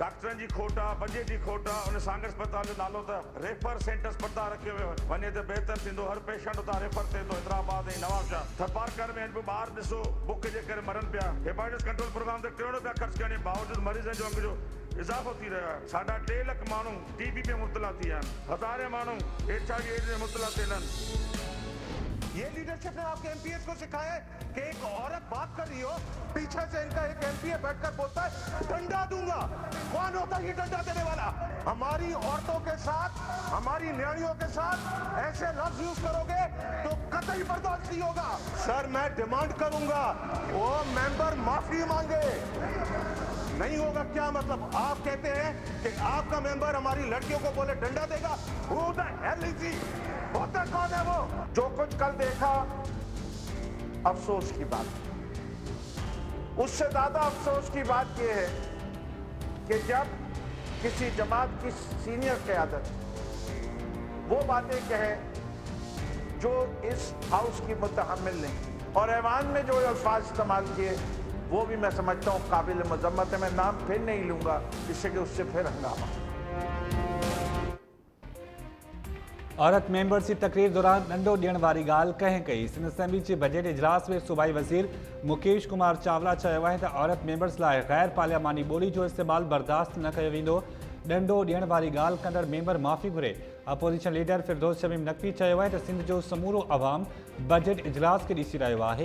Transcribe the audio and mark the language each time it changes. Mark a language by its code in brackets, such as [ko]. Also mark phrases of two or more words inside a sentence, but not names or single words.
[sd] डॉक्टरनि जी खोट आहे, बजट जी खोट आहे। उन सागर अस्पताल जो नालो त रेफर सेंटर अस्पताल रखियो वियो वञे त बहितर थींदो। हर पेशेंट उतां रेफर थिए थो हैदराबाद ऐं नवाबशाह। थरपारकर में बि ॿार ॾिसो बुक जे करे मरनि पिया। हेपेटाइटिस कंट्रोल प्रोग्राम ते करोड़ रुपया ख़र्च करण जे बावजूदि मरीज़नि जो अंग जो इज़ाफ़ो थी रहियो आहे। 2.5 लख माण्हू TB में मुब्तला थी विया आहिनि, हज़ारे माण्हू HIV एड्स में मुब्तला थियल आहिनि। [hi] ये लीडरशिप ने आपके MPS को सिखाया है कि एक औरत बात कर रही हो, पीछे से इनका एक MPA बैठकर बोलता है डंडा दूंगा। कौन होता है ये डंडा देने वाला? हमारी औरतों के साथ, हमारी न्याणियों के साथ ऐसे लफ्ज यूज करोगे तो कतई बर्दाश्त नहीं होगा। सर मैं डिमांड करूंगा वो मेंबर माफी मांगे। नहीं होगा क्या मतलब? आप कहते हैं कि आपका मेंबर हमारी लड़कियों को बोले डंडा देगा? [en] Who the hell is he? [hi] होता कौन है वो? जो कुछ कल देखा अफसोस की बात। उससे ज्यादा अफसोस की बात यह है कि जब किसी जमात की सीनियर क़यादत वो बातें कहे जो इस हाउस की मुतहम्मिल नहीं, और ऐवान में जो अल्फाज इस्तेमाल किए वो भी मैं समझता हूँ काबिल मजम्मत है। मैं नाम फिर नहीं लूंगा जिससे कि उससे फिर हंगामा। [sd] औरत मेंबर्स की तकरीर दौरान नंढो ॾियण वारी ॻाल्हि कंहिं कई। सिंध असेंबली जे बजट इजलास में सूबाई वज़ीर मुकेश कुमार चावला चयो आहे त औरत मेंबर्स लाइ गैर पार्लियामानी ॿोली जो इस्तेमालु बर्दाश्त न कयो वेंदो। ॾंडो ॾियण वारी ॻाल्हि कंदड़ मेंबर माफ़ी घुरे। अपोजिशन लीडर फिरदौस शमीम नक़वी चयो आहे त सिंध जो समूरो अवाम बजट इजलास खे ॾिसी रहियो आहे।